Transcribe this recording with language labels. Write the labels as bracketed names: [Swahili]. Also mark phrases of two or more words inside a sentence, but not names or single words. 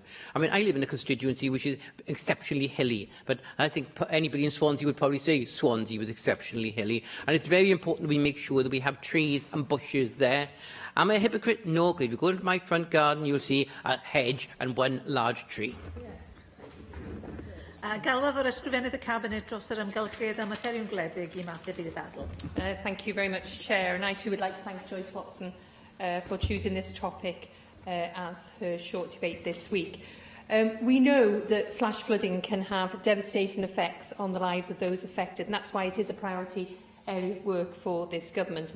[English] I mean, I live in a constituency which is exceptionally hilly, but I think anybody in Swansea would probably say Swansea was exceptionally hilly. And it's very important that we make sure that we have trees and bushes there. Am I a hypocrite? No, because if you go into my front garden, you'll see a hedge and one large tree. [Welsh] Galwaf o'r ysgrifennydd y Cabinet dros yr amgylchedd a materion gwledig I mateb i'r ddadl. [English] Thank you very much, Chair. And I too would like to thank Joyce Watson for choosing this topic as her short debate this week. We know that flash flooding can have devastating effects on the lives of those affected, and that's why it is a priority area of work for this government.